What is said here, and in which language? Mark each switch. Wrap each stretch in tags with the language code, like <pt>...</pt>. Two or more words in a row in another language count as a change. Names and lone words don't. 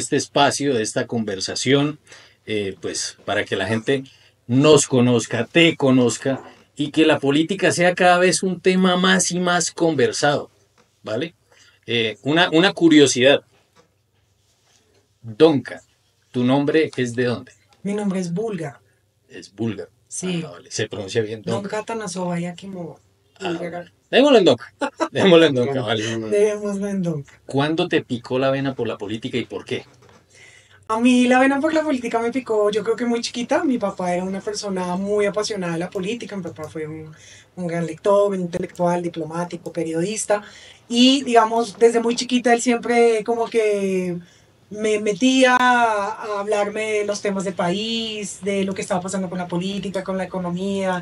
<es>de este espacio, de esta conversación, pues para que la gente nos conozca, te conozca y que la política sea cada vez un tema más y más conversado, ¿vale? Una curiosidad. Donka, ¿tu nombre es de dónde? Mi nombre es Bulga. Es búlgaro. Sí. Ah, vale. Se pronuncia bien Donka. Donka Tanasova Yakimo. Démoslo en Donka. Démoslo en Donka, vale. Debemos ver en Donka. ¿Cuándo te picó la vena por la política y por qué? A mí la vena por la política me picó, yo creo que muy chiquita. Mi papá era una persona muy apasionada de la política. Mi papá fue un gran lector, un intelectual, diplomático, periodista. Y digamos, desde muy chiquita él siempre como que me metía a hablarme de los temas del país, de lo que estaba pasando con la política, con la economía.</es>